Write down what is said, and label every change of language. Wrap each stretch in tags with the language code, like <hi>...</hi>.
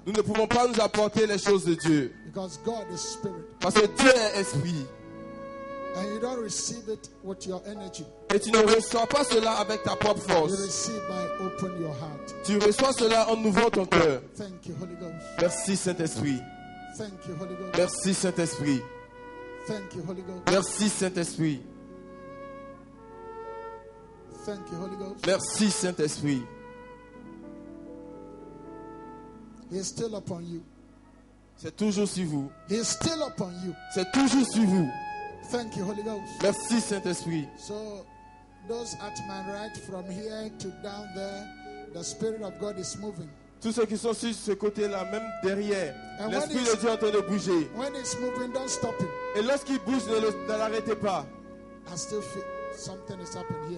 <fr>nous ne pouvons pas nous apporter les choses de Dieu.</fr> <en>because God is spirit,</en> <fr>Parce que Dieu est esprit.</fr> <en>and you don't receive it with your energy.</en> <fr>Et tu ne reçois pas cela avec ta propre</fr> <en>You</en> <fr>force.</fr> <en>receive by open your heart.</en> <fr>Tu reçois cela en ouvrant ton cœur.</fr> <en>Thank you, Holy Ghost.</en> <fr>Merci Saint-Esprit.</fr> <en>Thank you, Holy Ghost.</en> <fr>Merci Saint-Esprit.</fr> <en>Thank you, Holy Ghost.</en> <fr>Merci Saint-Esprit.</fr> <en>Thank you, Holy Ghost.</en> <fr>Merci Saint-Esprit.</fr> <en>He is still upon you.</en> <fr>C'est toujours sur vous.</fr> <en>He is still upon you.</en> <fr>C'est toujours sur vous.</fr> <en>Thank you, Holy Ghost.</en> <fr>Merci Saint-Esprit.</fr> <en>So, those at my right, from here to down there, the Spirit of God is moving.</en> <fr>Tous ceux qui sont sur ce côté-là, même derrière,</fr> <en>And</en> <fr>l'Esprit</fr> <en>when</en> <fr>de Dieu est en train de bouger.</fr> <en>When it's moving, don't stop him.</en> <fr>Et lorsqu'il bouge, ne l'arrêtez pas.</fr> <en>I still feel something is happening here.</en>